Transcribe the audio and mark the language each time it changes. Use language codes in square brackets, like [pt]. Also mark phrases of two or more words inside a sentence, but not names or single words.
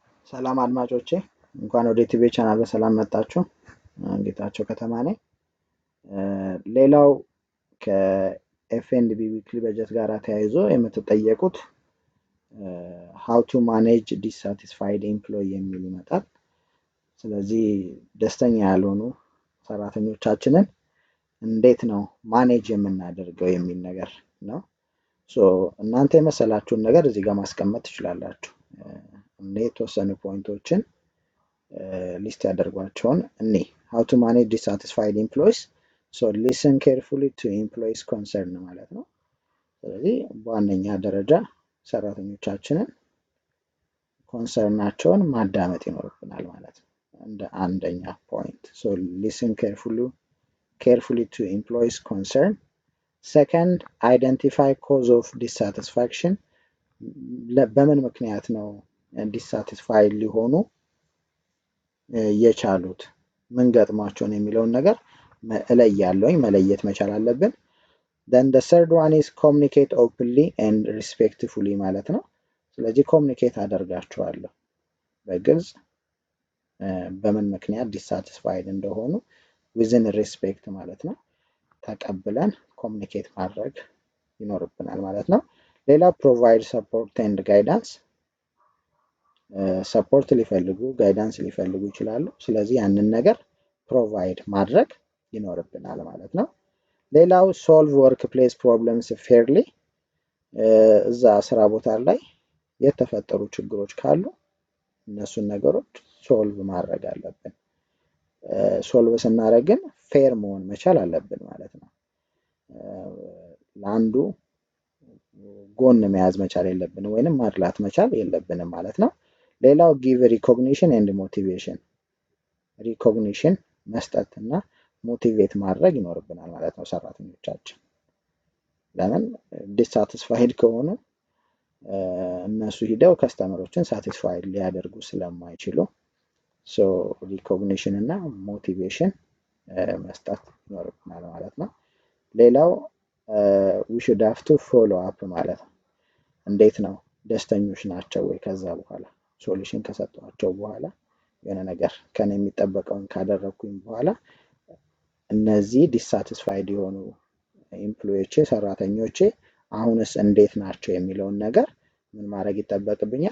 [am] ሰላም አድማጮቼ እንኳን ወደ ቲቪ ቻናል በሰላም መጣችሁ። ጌታቸው ከተማ ነኝ። ሌላው ከኤፍኤንቢ ዊክሊ በጀት ጋር ተያይዞ የምትጠየቁት [en] how to manage dissatisfied employee [am] የሚል ይመጣል። ስለዚህ ደስተኛ ያልሆኑ ሰራተኞቻችንን እንዴት ነው ማኔጅ የምናደርገው የሚል ነገር ነው። እናንተ የመሰላችሁን ነገር እዚህ ጋር ማስቀመጥ ትችላላችሁ። እኔ የተወሰኑ ፖይንቶችን ሊስት ያደርጓቸውን [en] how to manage dissatisfied employees. So listen carefully to employees concern [am] ማለት ነው። ስለዚህ በዋነኛ ደረጃ ሰራተኞቻችንን ኮንሰርናቸውን ማዳመጥ ይኖርብናል ማለት ነው። እንደ አንደኛ ፖይንት [en] so listen carefully to employees concern. Second, identify cause of dissatisfaction. [am] በምን ምክንያት ነው ዲሳቲስፋይድ ሊሆኑ የቻሉት ምን ገጥሟቸውን የሚለውን ነገር መለየት መቻል አለብን። [en] then the third one is communicate openly and respectfully [am] ማለት ነው። ስለዚህ ኮሙኒኬት አደርጋቸዋለሁ በግልጽ በምን ምክንያት ዲሳቲስፋይድ እንደሆኑ [en] within respect [am] ማለት ነው ተቀብለን ኮሙኒኬት ማድረግ ይኖርብናል ማለት ነው። ሌላ [en] provide support and guidance. [am] ሰፖርት ሊፈልጉ ጋይዳንስ ሊፈልጉ ይችላሉ። ስለዚህ ያንን ነገር ፕሮቫይድ ማድረግ ይኖርብናል ማለት ነው። ሌላው [en] solve workplace problems fairly. [am] እዛ ስራ ቦታ ላይ የተፈጠሩ ችግሮች ካሉ እነሱን ነገሮች ሶልቭ ማድረግ አለብን። ሶልቭ ስናደርግ ግን ፌር መሆን መቻል አለብን ማለት ነው። ለአንዱ ጎን መያዝ መቻል የለብንም ወይንም ማድላት መቻል የለብንም ማለት ነው። ሌላው [en] give recognition and motivation. [am] recognition መስጠትና ሞቲቬት ማድረግ ይኖርብናል ማለት ነው ሰራተኞቻችን። ለምን ዲሳቲስፋይድ ከሆኑ እነሱ ሄደው ከስተመሮችን ሳቲስፋይድ ሊያደርጉ ስለማይችሉ [en] so recognition [am] እና motivation መስጠት ይኖርብናል ማለት ነው። ሌላው [en] we should have to follow up [am] ማለት ነው። እንዴት ነው ደስተኞች ናቸው ወይ ከዛ በኋላ ሶሉሽን ከሰጧቸው በኋላ የሆነ ነገር ከኔ የሚጠበቀውን ካደረኩኝ በኋላ እነዚህ ዲሳቲስፋይድ የሆኑ ኤምፕሎይዎቼ ሰራተኞቼ አሁንስ እንዴት ናቸው የሚለውን ነገር ምን ማድረግ ይጠበቅብኛል?